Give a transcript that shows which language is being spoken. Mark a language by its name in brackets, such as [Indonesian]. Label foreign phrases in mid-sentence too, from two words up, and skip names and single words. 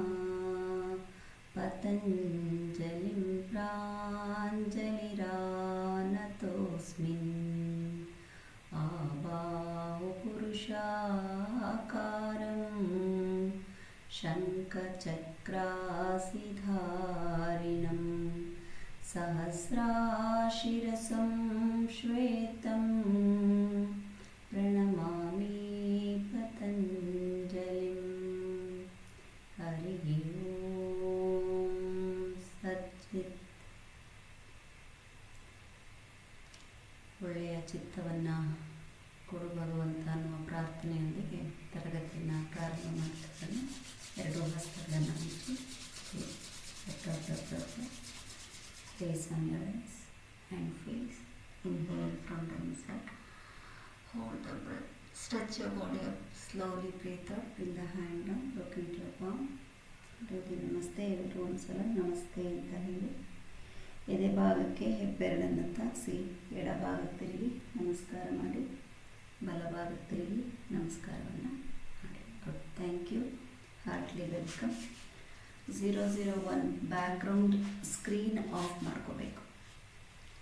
[Sanskrit] पतञ्जलिं प्राञ्जलिरानतोऽस्मिन् आबाहुपुरुषाकारं शङ्खचक्रासिधारिणं सहस्राशिरसं श्वेतं प्रणमामि पतञ्जलिं. हरिः ओं सच्चित्. [Kannada] ಒಳ್ಳೆಯ ಚಿತ್ತವನ್ನು ಕೊಡು ಭಗವಂತ ಅನ್ನುವ ಪ್ರಾರ್ಥನೆಯೊಂದಿಗೆ ತರಗತಿಯನ್ನು ಪ್ರಾರಂಭ ಮಾಡ್ತಿದ್ದಾನೆ. ಎರಡು ಹಸ್ತಗಳನ್ನು ಮುಚ್ಚಿ [English] face on your eyes and face. Inhale from the inside. Hold the breath. Stretch your body up. Slowly breathe up. Bring the hand down. Look into your palm. Do the namaste. [Kannada] ಎಲ್ಲರೂ ಒಂದ್ಸಲ ನಮಸ್ತೆ ಅಂತ ಹೇಳಿ ಎದೆ ಭಾಗಕ್ಕೆ ಹೆಬ್ಬೆರಳನ್ನು ತಾಗಿಸಿ ಎಡಭಾಗಕ್ಕೆ ತಿರುಗಿ ನಮಸ್ಕಾರ ಮಾಡಿ, ಬಲಭಾಗಕ್ಕೆ ತಿರುಗಿ ನಮಸ್ಕಾರವನ್ನು ಮಾಡಿ. [English] Good. Thank you. Heartly welcome. 001 background screen off ಮಾಡ್ಕೋಬೇಕು.